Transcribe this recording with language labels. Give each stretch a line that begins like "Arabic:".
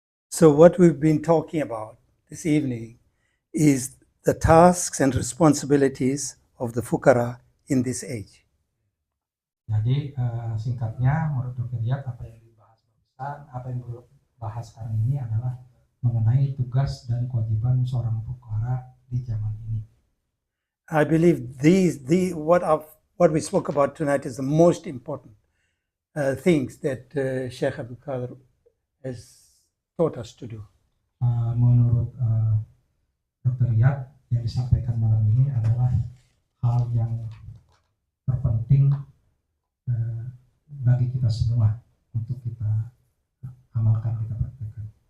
English: So what we've been talking about this evening is the tasks and responsibilities of the fuqara in this age.
Indonesian: Jadi singkatnya menurut Dr. Riyad apa yang dibahas barusan, apa yang bahas sekarang ini adalah mengenai tugas dan kewajiban seorang fuqara di zaman ini.
English: I believe what we spoke about tonight is the most important things that Sheikh Abdul Qadir has taught us to do.
Indonesian: Menurut Dr. Riyad yang disampaikan malam ini adalah hal yang terpenting bagi kita semua untuk kita amalkan, kita praktekkan.